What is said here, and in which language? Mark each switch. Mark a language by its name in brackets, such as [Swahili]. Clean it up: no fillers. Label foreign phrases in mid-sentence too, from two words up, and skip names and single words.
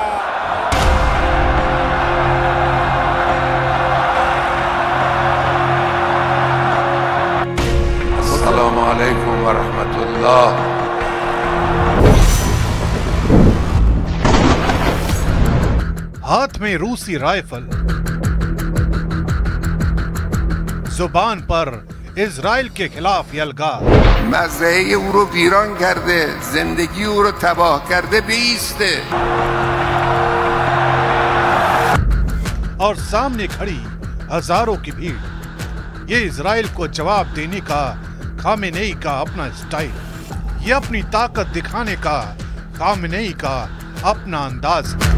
[Arabic] السلام علیکم و رحمة الله. [Hindi] हाथ में रूसी राइफल, जुबान पर इजराइल के खिलाफ यलगार। [Persian] मज़े او رو ویران کرده، زندگی او رو تباه کرده، بیسته। [Hindi] और सामने खड़ी हजारों की भीड़। ये इजराइल को जवाब देने का खामेनेई का अपना स्टाइल, ये अपनी ताकत दिखाने का खामेनेई का अपना अंदाज।